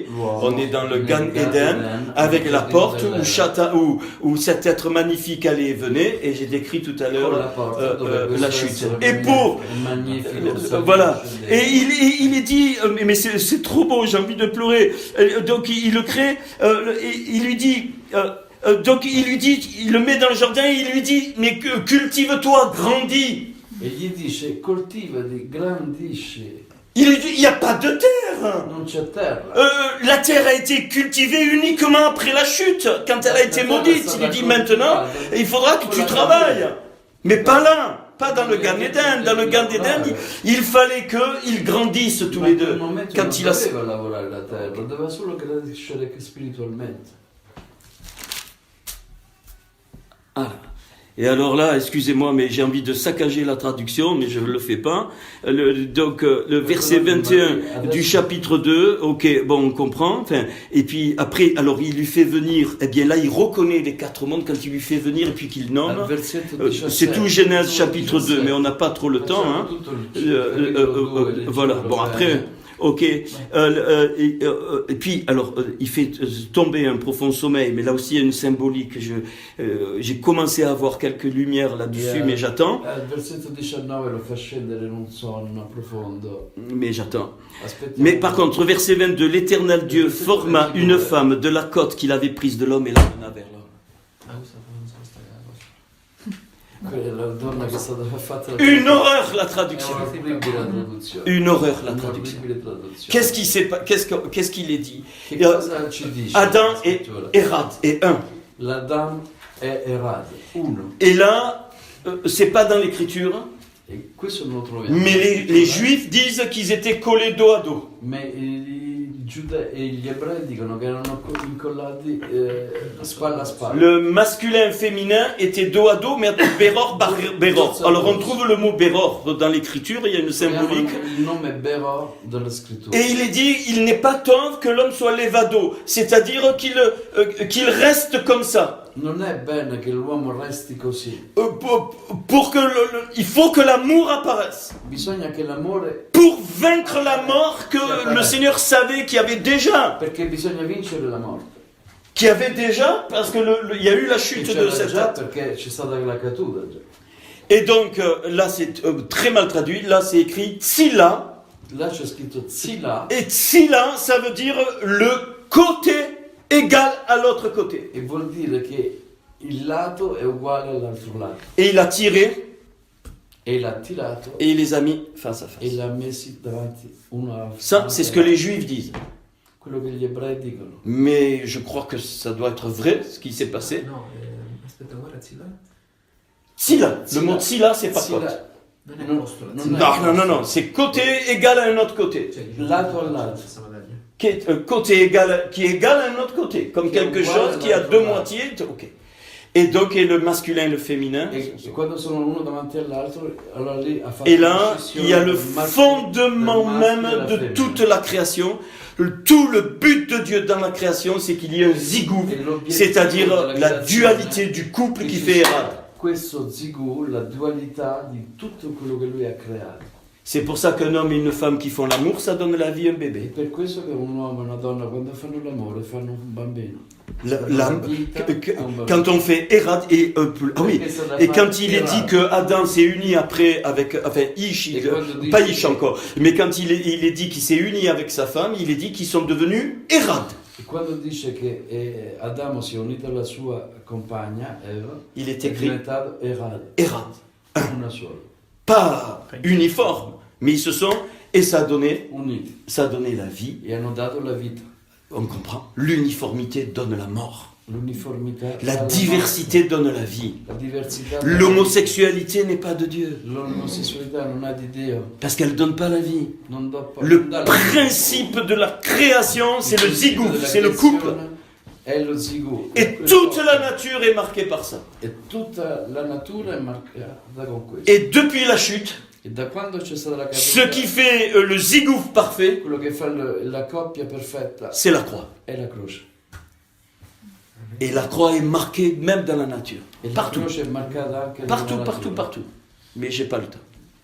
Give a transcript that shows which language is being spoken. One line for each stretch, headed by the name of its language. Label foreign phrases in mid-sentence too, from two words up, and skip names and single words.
French: On est dans le Gan Eden avec la porte où cet être magnifique allait et venait et j'ai décrit tout à l'heure la chute. Et pour voilà. Et il est dit mais c'est trop beau, j'ai envie de pleurer. Donc il le crée, il lui dit Donc il lui dit, il le met dans le jardin et il lui dit, mais cultive-toi, grandis.
Italian: E gli dice coltivati, grandisci,
French: Il lui dit, il n'y a pas de terre.
Italian: non c'è terra.
French: La terre a été cultivée uniquement après la chute, quand elle a été maudite. Il lui dit, maintenant, il faudra que tu travailles. Mais pas là. Pas dans le Gan Eden. Dans le Gan Eden, il fallait qu'ils grandissent tous les deux. Quand il a...
Italian: doveva lavorare la terra, doveva solo crescere spiritualmente. Ah.
French: Et alors là, excusez-moi, mais j'ai envie de saccager la traduction, mais je ne le fais pas. Donc, le verset 21 du chapitre 2, ok, bon, on comprend. Enfin, et puis après, alors il lui fait venir, eh bien là, il reconnaît les 4 mondes quand il lui fait venir et puis qu'il nomme. C'est tout Genèse chapitre 2, mais on n'a pas trop le temps. Hein. Voilà, bon après... Ok, et puis alors il fait tomber un profond sommeil, mais là aussi il y a une symbolique. J'ai commencé à avoir quelques lumières là-dessus, mais j'attends.
Italian: Il versetto 19 lo fa scendere in un sonno profondo.
French: Mais j'attends. Mais par contre, verset 22, l'Éternel Dieu forma une femme de la côte qu'il avait prise de l'homme et la mena vers l'homme. Une horreur la traduction. Une horreur la traduction. Qu'est-ce qu'il est dit? Adam est Erad et un.
Italian: L'Adam è Erad, uno.
French: Et là, c'est pas dans l'écriture,
Italian: E questo non lo troviamo.
French: mais les Juifs disent qu'ils étaient collés dos à dos.
Italian: Mais i giudei e gli ebrei dicono che erano incollati spalla a spalla.
French: Le masculin et le féminin étaient dos à dos, mais Beror, Beror. Alors on trouve le mot Beror dans l'écriture, il y a une symbolique.
Italian: Il nome Beror dalla scrittura.
French: Et il est dit, il n'est pas temps que l'homme soit levado, c'est-à-dire qu'il reste comme ça.
Italian: Non è bene che l'uomo resti così.
French: Il faut que l'amour apparaisse.
Italian: Bisogna che l'amore...
French: Pour vaincre la mort que le Seigneur savait qu'il y avait déjà.
Italian: Perché bisogna vincere la morte.
French: Qu'il y avait déjà, parce que il y a eu la chute de cette date.
Italian: Perché c'è stata la caduta già.
French: Et donc, là c'est très mal traduit, là c'est écrit Tsila.
Italian: Là c'è scritto Tsila.
French: Et Tsila, ça veut dire le côté égal à l'autre côté.
Italian: E vuol dire che il lato è uguale all'altro lato.
French: Et il a tiré.
Italian: E l'ha tirato.
French: Et il les a mis face à face.
Italian: E l'ha messi davanti uno a
French: Ça, c'est ce que les Juifs disent.
Italian: Quello che gli ebrei dicono.
French: Mais je crois que ça doit être vrai, ce qui s'est passé.
Italian: No, aspetta, guarda Zila. Tsila.
French: Le mot Tsila, c'est pas Tsila. côte.
Italian: Non è Non, posto, la non Zila. Non.
French: C'est côté égal à un autre côté.
Italian: Cioè, Lato al lato. questa medaglia.
French: Qui est, côté égal, qui est égal à un autre côté. Comme Qui est quelque égal chose à qui a l'autre deux côté. moitiés. Ok. Et donc, et le masculin et le féminin.
Italian: E quando sono uno davanti all'altro, allora lì ha fatto
French: Et là,
Italian: scissione
French: il y a le
Italian: del maschio-
French: fondement
Italian: del maschio
French: même
Italian: e della
French: de
Italian: femmina.
French: toute la création. Tout le but de Dieu dans la création, c'est qu'il y ait un zigou,
Italian: Et l'obiettivo
French: c'est-à-dire
Italian: della
French: la
Italian: creazione
French: dualité du couple
Italian: che
French: qui
Italian: ci
French: fait
Italian: sia
French: Erad.
Italian: questo zigù, la dualità di tutto quello che lui ha creato.
French: C'est pour ça qu'un homme et une femme qui font l'amour, ça donne la vie à un
Italian: È
French: bébé.
Italian: per questo che un uomo e una donna quando fanno l'amore fanno un bambino.
French: Quand on fait Erad et ah oui, et quand il est dit que Adam s'est uni après avec Ish, pas Ish encore, mais quand il est dit qu'il s'est uni avec sa femme, il est dit qu'ils sont devenus Erad.
Italian: E quando dice che Adamo si è unito alla sua compagna Eva,
French: Il est
Italian: è
French: écrit
Italian: diventato Erad, Erad, una sola,
French: pas uniforme, mais ils se sont et ça a donné
Italian: uniti
French: la vie.
Italian: e hanno dato la vita.
French: On comprend. L'uniformité donne la mort.
Italian: L'uniformità,
French: La
Italian: dà
French: diversité donne la vie.
Italian: morte. La diversità, dà la
French: L'homosexualité n'est pas de Dieu.
Italian: vita. L'omosessualità non ha di Dio,
French: Parce qu'elle ne donne pas la vie.
Italian: non dà pa-
French: Le
Italian: non dà la vita.
French: principe de la création, c'est le
Italian: principe
French: zigouf,
Italian: della
French: c'est le couple.
Italian: creazione è lo zigù.
French: Et toute la nature est marquée par ça.
Italian: E tutta la natura è marcata con questo.
French: Et depuis la chute,
Italian: E da quando c'è stata la
French: ce
Italian: caduta,
French: qui fait le zigouf parfait,
Italian: quello che fa la coppia perfetta
French: c'est la croix.
Italian: è la croce.
French: Et la croix est marquée même dans la nature.
Italian: E la
French: Partout,
Italian: croce è marcata anche
French: partout,
Italian: nella
French: partout,
Italian: natura.
French: partout. Mais j'ai pas le temps.